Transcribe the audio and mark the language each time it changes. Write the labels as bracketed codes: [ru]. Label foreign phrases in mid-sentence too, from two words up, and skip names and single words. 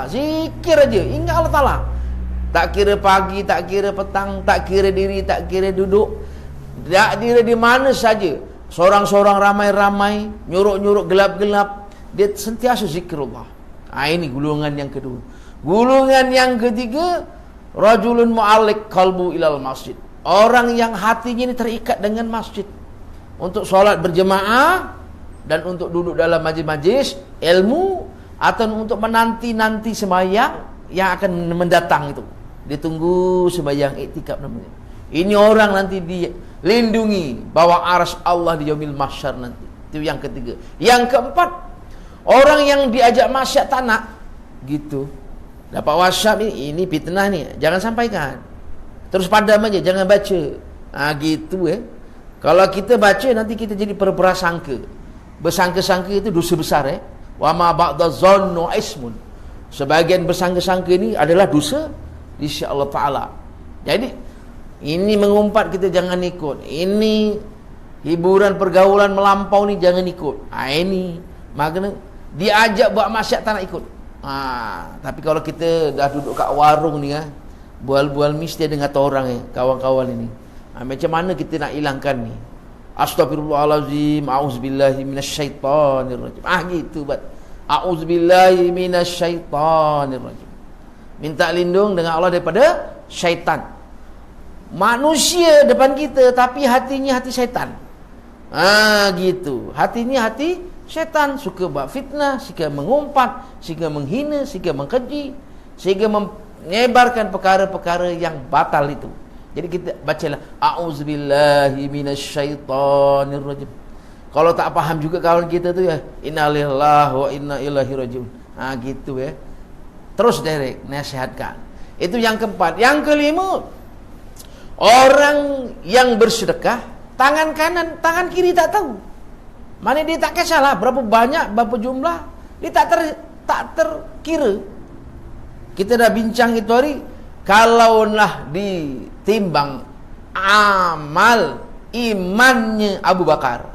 [ms] Zikir aja, ingat Allah Ta'ala. Tak kira pagi, tak kira petang, tak kira diri, tak kira duduk, tak kira di mana saja. Seorang-seorang ramai-ramai, nyuruk-nyuruk gelap-gelap, dia sentiasa zikrullah. Ini gulungan yang kedua. Gulungan yang ketiga, [ar] رجل معلق قلب إلى المسجد. [ms] Orang yang hatinya ini terikat dengan masjid. Untuk solat berjemaah dan untuk duduk dalam majlis-majlis ilmu, atau untuk menanti-nanti sembahyang yang akan mendatang itu. Ditunggu sembahyang iktikaf namanya. Ini orang nanti dilindungi bawah arsy Allah di [ar] يوم المحشر [ms] nanti. Itu yang ketiga. Yang keempat, orang yang diajak maksiat tak nak gitu. Dapat WhatsApp ini fitnah ni, jangan sampaikan. Terus padam aja, jangan baca. Gitu Kalau kita baca nanti kita jadi berprasangka. Bersangka-sangka itu dosa besar [ar] وما بعض الظن إثم. [ms] Sebagian bersangka-sangka ini adalah dosa di sisi Allah Ta'ala. Jadi ini mengumpat kita jangan ikut. Ini hiburan pergaulan melampau ni jangan ikut. Ini makna diajak buat maksiat tak nak ikut. Tapi kalau kita dah duduk kat warung ni bual-bual mesti ada ngata orang kawan-kawan ini. Macam mana kita nak hilangkan ni? [ar] أستغفر الله العظيم، أعوذ بالله من الشيطان الرجيم. [ms] Gitu bat. [ar] أعوذ بالله من الشيطان الرجيم. [ms] Minta lindung dengan Allah daripada syaitan. Manusia depan kita tapi hatinya hati syaitan. Gitu. Hatinya hati syaitan, suka buat fitnah, suka mengumpat, suka menghina, suka mengkeji, sehingga menyebarkan perkara-perkara yang batal itu. Jadi kita bacalah [ar] أعوذ بالله من الشيطان الرجيم. [ms] Kalau tak faham juga kawan kita tu [ar] إنا لله وإنا إليه راجعون. [ms] Gitu Terus direct nasihatkan. Itu yang keempat. Yang kelima, orang yang bersedekah tangan kanan, tangan kiri tak tahu. Mana dia tak kisahlah berapa banyak, berapa jumlah, dia tak terkira. Kita dah bincang itu hari, kalaulah ditimbang amal imannya Abu Bakar.